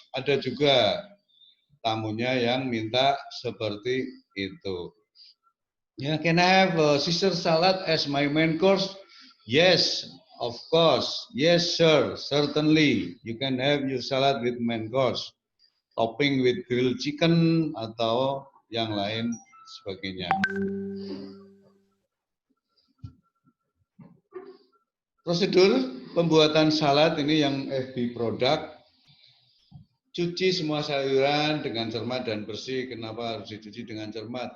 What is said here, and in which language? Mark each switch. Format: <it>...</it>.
<id>Ada juga tamunya yang minta seperti itu.</id> <en>Yeah, can I have Caesar salad as my main course? Yes, of course. Yes, sir. Certainly. You can have your salad with main course. Topping with grilled chicken</en> <id>atau yang lain sebagainya. Prosedur pembuatan salad ini yang FB produk. Cuci semua sayuran dengan cermat dan bersih. Kenapa harus dicuci dengan cermat?</id>